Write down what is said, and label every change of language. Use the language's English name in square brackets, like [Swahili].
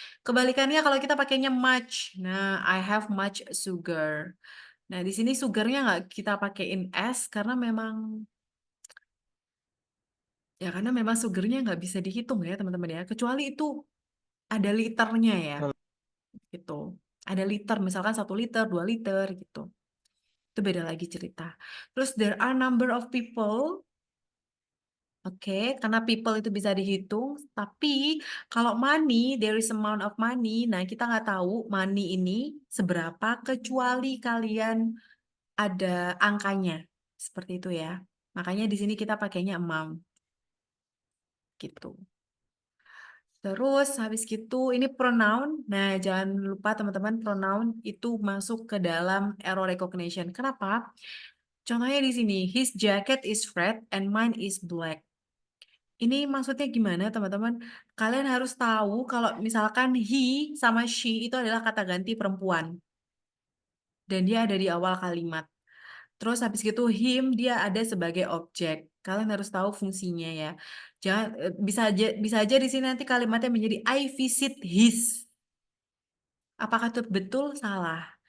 [Indonesian] Kebalikannya kalau kita pakainya much. Nah, [English] I have much sugar. [Indonesian] Nah, di sini sugarnya nggak kita pakaiin S karena memang sugarnya nggak bisa dihitung ya teman-teman ya. Kecuali itu ada liternya ya, gitu. Ada liter, misalkan 1 liter, 2 liter gitu. Itu beda lagi cerita. Terus [English] there are number of people. [Indonesian] Oke, karena people itu bisa dihitung. Tapi kalau [English] money, there is amount of money. [Indonesian] Nah, kita nggak tahu money ini seberapa kecuali kalian ada angkanya. Seperti itu ya. Makanya di sini kita pakainya amount. Gitu. Terus habis gitu ini pronoun. Nah, jangan lupa teman-teman pronoun itu masuk ke dalam error recognition. Kenapa? Contohnya di sini, [English] his jacket is red and mine is black. [Indonesian] Ini maksudnya gimana teman-teman? Kalian harus tahu kalau misalkan he sama she itu adalah kata ganti perempuan. Dan dia ada di awal kalimat. Terus habis gitu him dia ada sebagai objek. Kalian harus tahu fungsinya ya. Jangan bisa aja di sini nanti kalimatnya menjadi [English] I visit his. [Indonesian] Apakah itu betul? Salah.